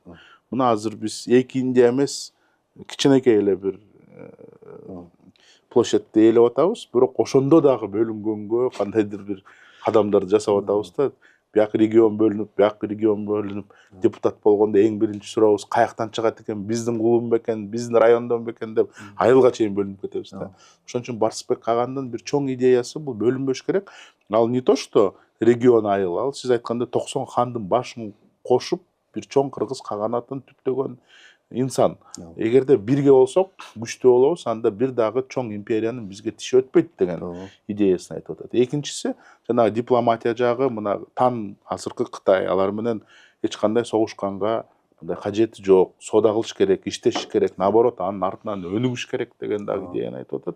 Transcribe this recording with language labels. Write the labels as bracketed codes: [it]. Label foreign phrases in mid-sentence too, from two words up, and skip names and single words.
[ky] Мына азыр биз эки Индия эмес, кичинекей эле бир площадьты ээлеп атабыз, бирок ошондо дагы бөлүнгөнгө кандайдыр бир кадамдарды жасап атабыз да. Бияк регион бөлүнүп, депутат болгондо эң биринчи сурообуз каяктан чыгат экен, биздин клубун бекен, биздин райондон бекен деп айылга чейин бөлүнүп кетебиз да. Ошон үчүн Барысбек Кагандын бир чоң идеясы бул бөлүнбөш керек. Ал [ru] не то что [ky] регион айыл, ал сиз айткандай 90 хандын башын кошуп бир чоң кыргыз каганатын түптөгөн инсан. Эгерде бирге болсок, күчтүү болобуз, анда бир дагы чоң империянын бизге тиши өтпөйт деген идеясын айтып атат. Экинчиси, жанагы дипломатия жагы, мына Тан азыркы Кытай, алар менен эч кандай согушканга мындай кажети жок, соода кылыш керек, иштеш керек, наоборот, анын артынан өнүгүш керек деген дагы идеяны айтып атат.